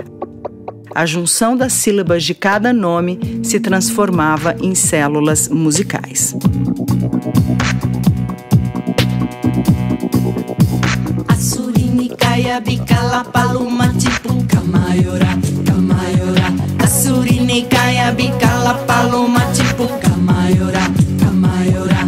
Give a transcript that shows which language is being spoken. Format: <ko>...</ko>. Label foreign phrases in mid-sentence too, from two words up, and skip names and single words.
<pt>A junção das sílabas de cada nome se transformava em células musicais. Assurini kaya bikala paluma tipo kamayora, kamayora. Assurini kaya bikala paluma tipo kamayora, kamayora.</pt>